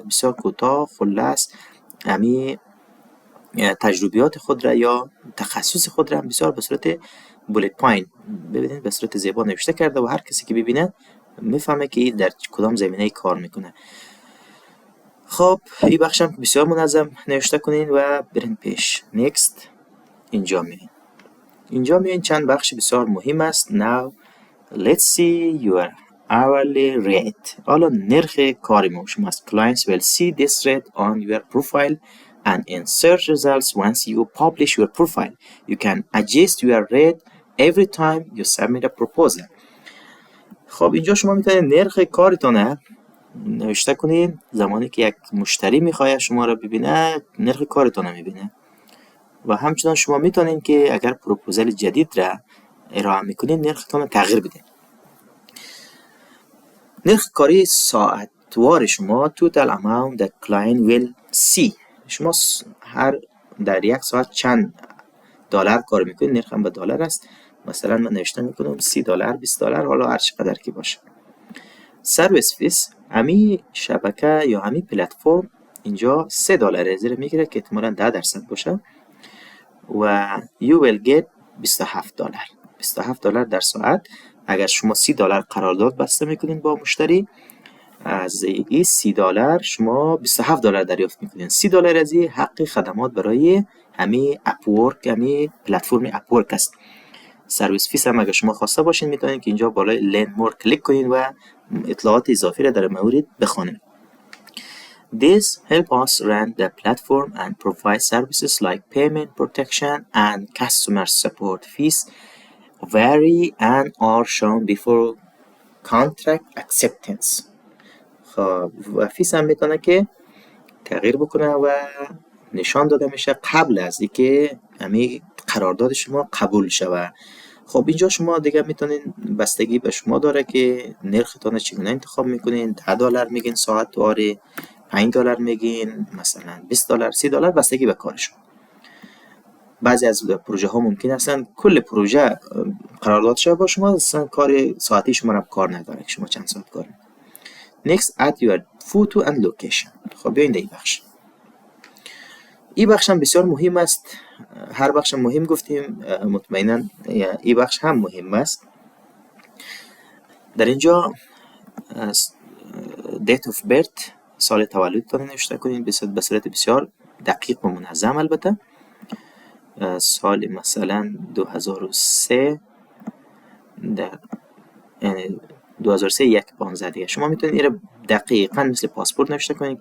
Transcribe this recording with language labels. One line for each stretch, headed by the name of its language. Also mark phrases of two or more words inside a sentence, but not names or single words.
Persian: بسیار کوتاه خلاص امی تجربیات خود را یا تخصص خود را بسیار به صورت
English: bullet point
Persian: ببینید به صورت زیبا نوشته کرده و هر کسی که ببینه میفهمه که این در کدام زمینه کار میکنه. خب این بخش هم بسیار منظم نوشته کنین و برین پیش. نکست. اینجا میین چند بخش بسیار مهم است.
English: Now let's see your hourly rate.
Persian: حالا نرخ کار ما شما است.
English: Clients will see this rate on your profile and in search results once you publish your profile. You can adjust your rate every time you submit a proposal.
Persian: خب اینجا شما میتونید نرخ کارتونه نوشته کنین. زمانی که یک مشتری میخواد شما را ببینه نرخ کارتون میبینه و همچنان شما میتونین که اگر پروپوزال جدید را ارائه میکنین نرختون تغییر بدین. نرخ کاری ساعتوار شما
English: total amount the client will see.
Persian: شما هر در یک ساعت چند دلار کار میکنین. نرخ هم به دلار است. مثلا من نوشته میکنم $30 $20 حالا هر چقدر که باشه.
English: service fees
Persian: همی شبکه یا همی پلتفرم اینجا $3 زیر میگیره که احتمالاً 10% باشه و
English: you will get
Persian: $27 در ساعت. اگر شما $30 قرارداد بسته میکنین با مشتری از این $30 شما $27 دریافت میکنین. $30 از این حق خدمات برای همین اپورک، همین پلتفرم اپورک است.
English: service fees
Persian: هم اگر شما خواسته باشین میتونین که اینجا بالای
English: learn more
Persian: کلیک کنین و اطلاعات اضافی را در مورد بخوانین.
English: This help us run the platform and provide services like payment protection and customer support. Fees vary and are shown before contract acceptance.
Persian: خب و فیس هم میتونه که تغییر بکنه و نشان داده میشه قبل از اینکه همین قرارداد شما قبول شود. خب اینجا شما دیگه میتونین، بستگی به شما داره که نرختان چگونه انتخاب میکنین. $10 میگین ساعت واره، $5 میگین، مثلا $20، $30، بستگی به کار شما. بعضی از پروژه ها ممکن هستن کل پروژه قرارداد شده با شما، اصلا کار ساعتی شما رو کار نداره که شما چند ساعت کار.
English: Next, add your photo and location.
Persian: خب بیاین در این بخش. این بخش هم بسیار مهم است. هر بخش مهم گفتیم، مطمئنا این بخش هم مهم است. در اینجا
English: date of birth،
Persian: سال تولدتان نوشته کنین به صورت بسیار دقیق و منظم. البته سال مثلا 2003 در 2003 1/15 دیگه شما میتونید این دقیقاً مثل پاسپورت نوشته کنید.